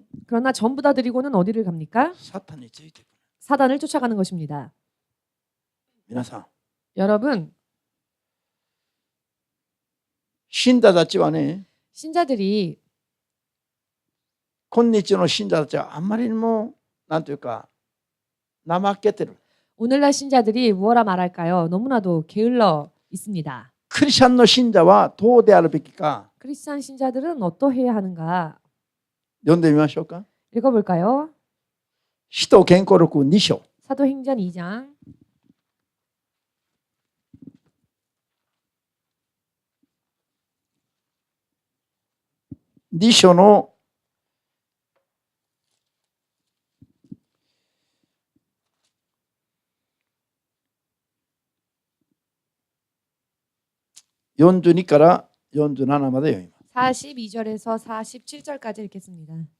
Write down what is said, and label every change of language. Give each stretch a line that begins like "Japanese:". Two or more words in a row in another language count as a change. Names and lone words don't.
Korean: 그러나 전부 다 드리고는 어디를 갑니까?
Japanese: サタンについていく。
Korean: 사단을 쫓아가는 것입니다.
Japanese: 皆さん
Korean: 여러분,
Japanese: 信者たちはね、
Korean: 신자들이
Japanese: 今日の信者たちはあんまりにもなんというか怠けてる。
Korean: 오늘날 신자들이 무엇라 말할까요? 너무나도 게을러 있습니다.
Japanese: クリスチャンの信者はどうであるべきか
Korean: 크리스찬 신자들은 어떠해야 하는가?
Japanese: 読んでみましょうか。
Korean: 읽어볼까요?
Japanese: 使徒健康録2章
Korean: 사도행전 2장
Japanese: 2 章の42から47まで読みます。
Korean: 42절에서 47절까지 읽겠습니다.